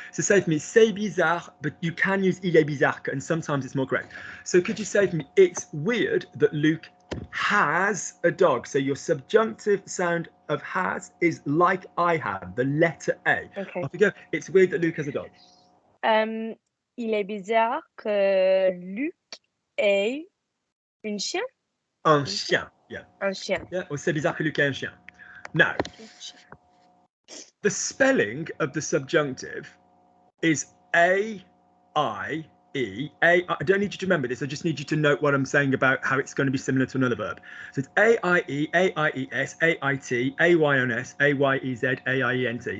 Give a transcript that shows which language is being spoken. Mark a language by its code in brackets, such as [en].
[en] So say for me, [fr] c'est bizarre, [en] but you can use [fr] il est bizarre que, [en] and sometimes it's more correct. So could you say for me, it's weird that Luke has a dog. So your subjunctive sound of has is like I have, the letter A. Okay. Off you go. It's weird that Luke has a dog. [fr] Il est bizarre que Luc ait une chien. Un chien, yeah. Un chien. Yeah, or c'est bizarre que Luc ait un chien. [en] Now, the spelling of the subjunctive is A, I, E. I don't need you to remember this. I just need you to note what I'm saying about how it's going to be similar to another verb. So it's A-I-E, A-I-E-S, A-I-T, A-Y-N-S, A-Y-E-Z, A-I-E-N-T.